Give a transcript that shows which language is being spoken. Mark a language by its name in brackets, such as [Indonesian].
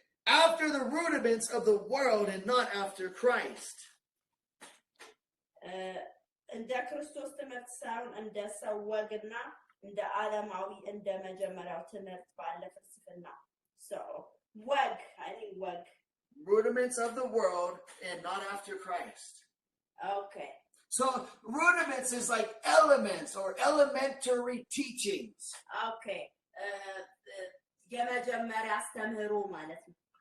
[English] After the rudiments of the world and not after Christ. [Amharic] በክርስቶስ ትምህርት ሳይሆን እንደ ሰው ወግና እንደ ዓለማዊ እንደ መጀመሪያው ትምህርት ባለ ፍልስፍና [English] so wag I think wag rudiments of the world and not after Christ. okay So rudiments is like elements or elementary teachings. [Amharic] okay የመጀመሪያ አስተምህሮ ማለት ነው